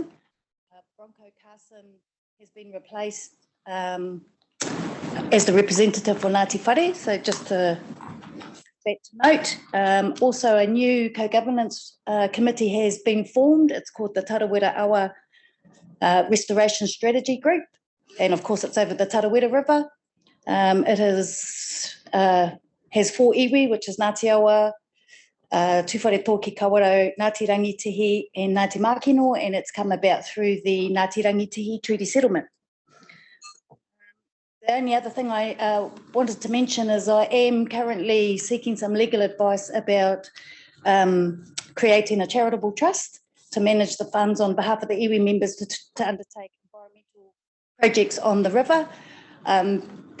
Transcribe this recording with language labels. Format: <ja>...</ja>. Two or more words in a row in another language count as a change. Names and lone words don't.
<en>Bronco Carson has been replaced as the representative for Ngāti Whare, so just that to note. Also, a new co-governance committee has been formed. It's called the Tarawera Awa Restoration Strategy Group, and of course it's over the Tarawera River. It has 4 iwi, which is Ngāti Awa, Tuwhare Tōki Kawarau, Ngāti Rangitihi and Ngāti Mākeno, and it's come about through the Ngāti Rangitihi Treaty Settlement. The only other thing I wanted to mention is I am currently seeking some legal advice about creating a charitable trust to manage the funds on behalf of the iwi members to undertake environmental projects on the river.</en>